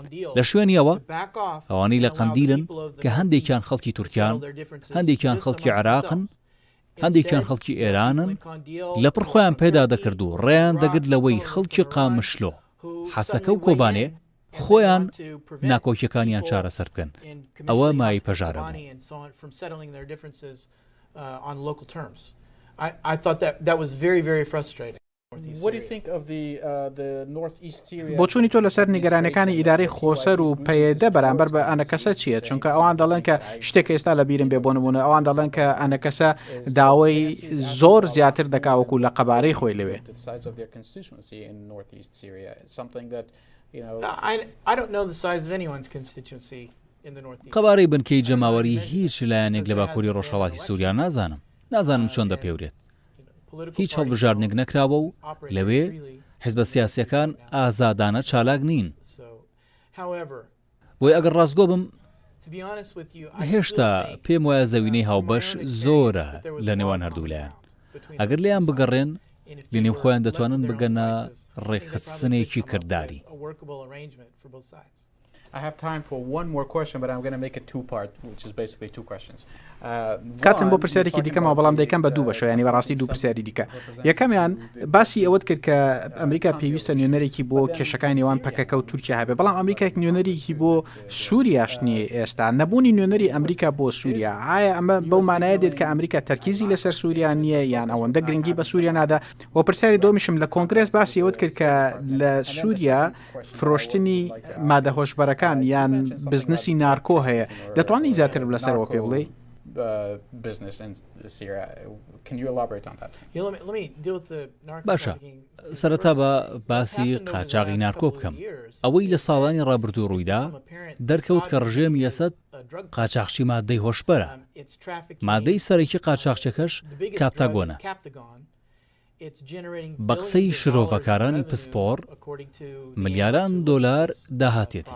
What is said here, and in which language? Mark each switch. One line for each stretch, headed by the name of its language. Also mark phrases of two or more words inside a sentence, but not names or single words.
Central Kurdish: لە شوێنیەوە ئەوانەی لە قەندیلن کە هەندێکیان خەڵکی تورکیان، هەندێکیان خەڵکی عێراقن، هەندێکیان خەڵکی ئێرانن، لەپڕ خۆیان پێدا دەکرد و ڕێیان دەگرت لەوەی خەڵکی قامشلۆ حەسەکە و کۆبانێ خۆیان ناکۆکیەکانیان چارەسەر بکەن. ئەوە مای پەژارە بوو.
English: I thought that was very, very frustrating. What do you think of the northeast Syria?
Central Kurdish: بۆ چوونی تۆ لەسەر نیگەرانەکانی ئیدارەی خۆسەر و پەیدە بەرامبەر بە ئەنەکەسە چییە؟ چونکە ئەوان دەڵێن کە شتێک ئێستا لە بیرم بێ بۆ نمونە ئەوان دەڵێن کە ئەنەکەسە داوای زۆر زیاتر دەکاوەکو لە قەبارەی خۆی لەوێ.
English: I don't know the size of anyone's constituency in the northeast.
Central Kurdish: قەبارەی بنکەی جەماوەری هیچ لایەنێک لە باکووری ڕۆژهەڵاتی سووریا نازانم چۆن دەپێورێت. هیچ هەڵبژاردنێک نەکراوە و لەوێ حیزبە سیاسیەکان ئازادانە چالاک نین. بۆی ئەگەر ڕاستگۆ بم هێشتا پێم وایە زەوینەی هاوبەش زۆرە لە نێوان هەردوو لایەن. ئەگەر لێیان بگەڕێن لە نێو خۆیان دەتوانن بگەنە ڕێکخستنێکی کردداری.
English: I have time for one more question, but I'm going to make it two-part, which is basically two questions.
Central Kurdish: کاتم بۆ پرسیارێکی دیکەمەوە بەڵام دەیکەم بە دوو بەشە، ینی بەڕاستی دوو پرسیاری دیکە. یەکەمیان باسی ئەوەت کرد کە ئەمریکا پێویستە نوێنەرێکی بۆ کێشەکانی نێوان پەکەکە و تورکیا هەبێ، بەڵام ئەمریکا نوێنەرێکی بۆ سووریاش نییە ئێستا. نەبوونی نوێنەری ئەمریکا بۆ سووریا ئایا ئەمە بەو مانایە دێت کە ئەمریکا تەرکیزی لەسەر سووریا نییە یان ئەوەندە گرنگی بە سووریا نادا؟ و پرسیاری دۆمیشم لە کۆنگرس باسی ئەوەت کرد کە لە سووریا فرۆشتنی مادە هۆشبەرەکان یان بزنسی نارکۆ هەیە، دەتوانانی زیاتر لەسەرەوە پێ بڵێ؟
English: Business in Syria. Can you elaborate on that? Let me deal with the
Central Kurdish: باشە، سەرەتا بە باسی قاچاغی نارکۆ بکەم. ئەوەی لە ساڵانی ڕابردوو ڕوویدا دەرکەوت کە ڕژێمی ئەسەد قاچاقچی مادەی هۆشبەرە. مادەی سەرەکی قاچاقچەکەش کاپتاگۆنە. بە قسەی شرۆڤەکارانی پسپۆڕ ملیاران دۆلار داهاتێتی.